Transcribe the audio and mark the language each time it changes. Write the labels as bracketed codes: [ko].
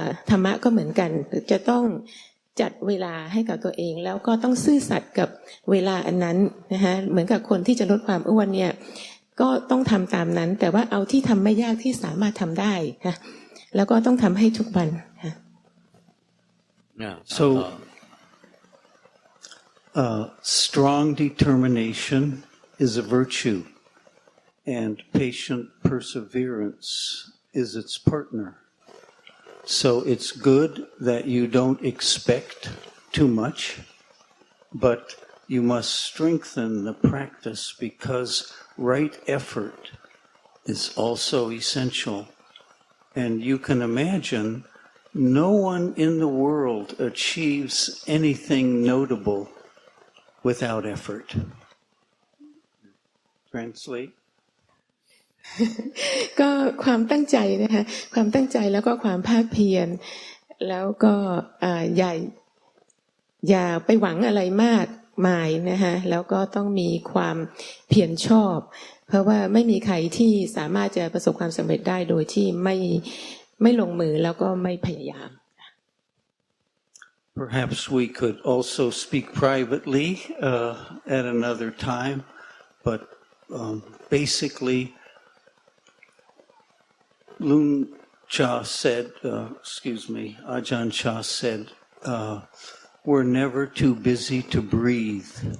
[th] ธรรมะก็เหมือนกันจะต้องจัดเวลาให้กับตัวเองแล้วก็ต้องซื่อสัตย์กับเวลาอันนั้นนะคะเหมือนกับคนที่จะลดความอ้วนเนี่ยก็ต้องทำตามนั้นแต่ว่าเอาที่ทำไม่ยากที่สามารถทำได้ค่ะแล้วก็ต้องทำให้ทุกวันค่ะ [en] So strong determination is a virtue and patient perseverance is its partner. So it's good that you don't expect too much, but you must strengthen the practice because right effort is also essential. And you can imagine no one in the world achieves anything notable without effort. Translate. [th] ก็ความตั้งใจนะคะความตั้งใจแล้วก็ความภาคเพียรแล้วก็อย่าไปหวังอะไรมากมายนะคะแล้วก็ต้องมีความเพียรชอบเพราะว่าไม่มีใครที่สามารถจะประสบความสำเร็จได้โดยที่ไม่ลงมือแล้วก็ไม่พยายาม [en] Perhaps we could also speak privately at another time, but basically Lung Cha said, Ajahn Cha said, we're never too busy to breathe.